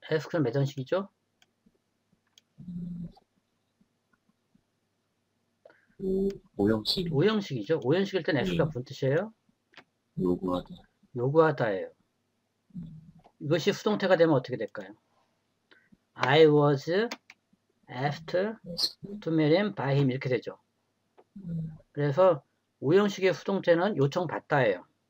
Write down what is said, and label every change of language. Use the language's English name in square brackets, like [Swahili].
[Korean] ask는 몇 전식이죠? 오형식. 오형식이죠. 오형식일 땐 ask가 무슨 뜻이에요? 요구하다. 요구하다예요. 이것이 수동태가 되면 어떻게 될까요? [English] I was asked to marry him by him [Korean] 이렇게 되죠. 그래서 오형식의 수동태는 요청받다예요.